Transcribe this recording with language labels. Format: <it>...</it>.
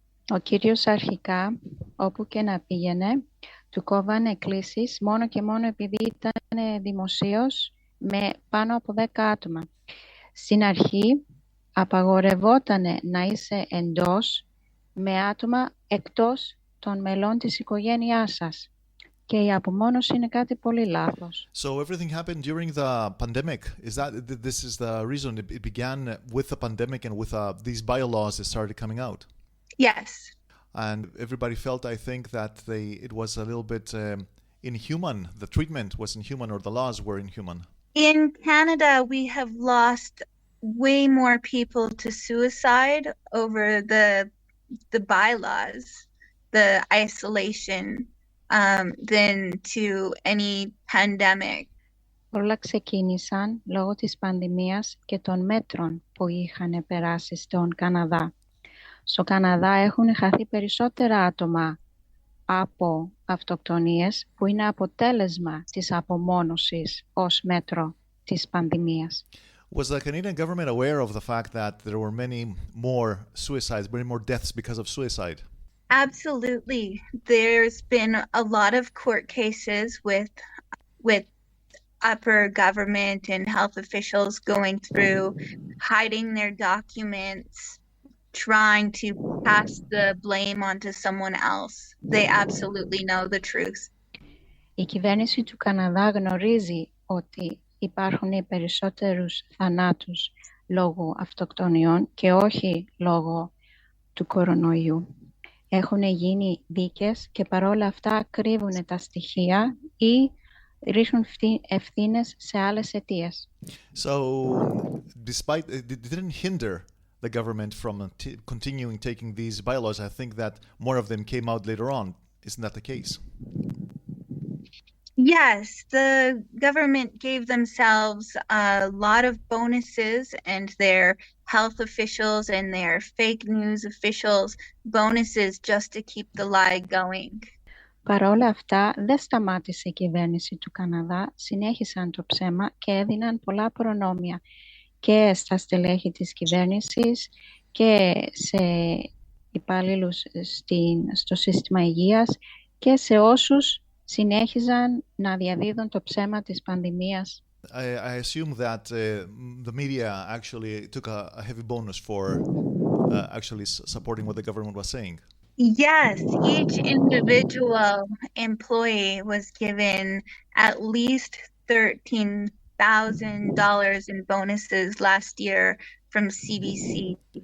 <el>Ο κύριος αρχικά, όπου και να πήγαινε, του κόβανε εκκλήσεις μόνο και μόνο επειδή ήταν δημοσίος με πάνω από 10 άτομα. Στην αρχή απαγορευόταν να είσαι εντός με άτομα εκτός των μελών της οικογένειάς σας. Και η απομόνωση είναι κάτι πολύ λάθος.</el> <en>So everything happened during the pandemic. This is the reason it began with the pandemic and with these bylaws that started coming out? Yes. And everybody felt, I think, that it was a little bit inhuman. The treatment was inhuman, or the laws were inhuman. In Canada, we have lost way more people to suicide over the bylaws, the isolation, than to any pandemic.</en> <el>Όλα ξεκίνησαν λόγω της πανδημίας και των μέτρων που είχαν περάσει στον Καναδά. Στο Καναδά έχουν χαθεί περισσότερα άτομα από αυτοκτονίες που είναι αποτέλεσμα της απομόνωσης ως μέτρο της πανδημίας.</el> <en>Was the Canadian government aware of the fact that there were many more suicides, many more deaths because of suicide? Absolutely. There's been a lot of court cases with upper government and health officials going through, hiding their documents, trying to pass the blame onto someone else. They absolutely know the truth.</en> <el>Η κυβέρνηση του Καναδά γνωρίζει ότι υπάρχουν περισσότερους θανάτους λόγω αυτοκτονιών και όχι λόγω του κορονοϊού. Έχουν γίνει δίκες και παρόλα αυτά κρύβουν τα στοιχεία ή ρίχνουν ευθύνες σε άλλες αιτίες.</el> <en>So, despite it didn't hinder the government from continuing taking these bylaws, I think that more of them came out later on. Isn't that the case? Yes, the government gave themselves a lot of bonuses, and their health officials and their fake news officials bonuses just to keep the lie going.</en> <el>Παρ' όλα αυτά, δεν σταμάτησε η κυβέρνηση του Καναδά, συνέχισαν το ψέμα και έδιναν πολλά προνόμια και στα στελέχη της κυβέρνησης και σε υπαλλήλους στο σύστημα υγείας και σε όσους συνέχιζαν να διαδίδουν το ψέμα της πανδημίας.</el> <en>I assume that the media actually took a heavy bonus for actually supporting what the government was saying. Yes, each individual employee was given at least $13,000 in bonuses last year from CBC.</en>